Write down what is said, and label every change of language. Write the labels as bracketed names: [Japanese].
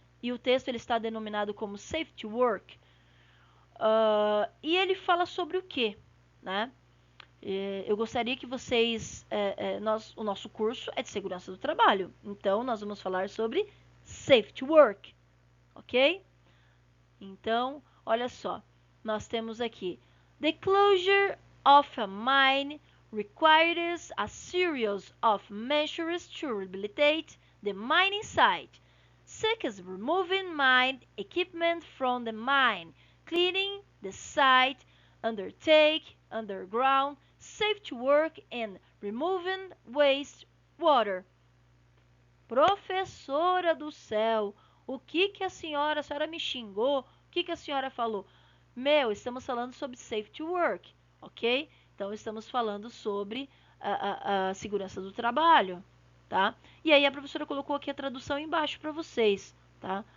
[Portuguese] E o texto ele está denominado como Safety Work. E ele fala sobre o quê, né? Eu gostaria que vocês... o nosso curso é de segurança do trabalho. Então, nós vamos falar sobre [English] safe to work, ok? [Portuguese] Então, olha só, nós temos aqui, [English] the closure of a mine requires a series of measures to rehabilitate the mining site, such as removing mine equipment from the mine, cleaning the site, undertake underground safety work and removing waste water. [Portuguese] Professora do céu, o que a senhora me xingou? O que a senhora falou? Meu, estamos falando sobre safety work, ok? Então, estamos falando sobre a segurança do trabalho, tá? E aí, a professora colocou aqui a tradução embaixo para vocês, tá?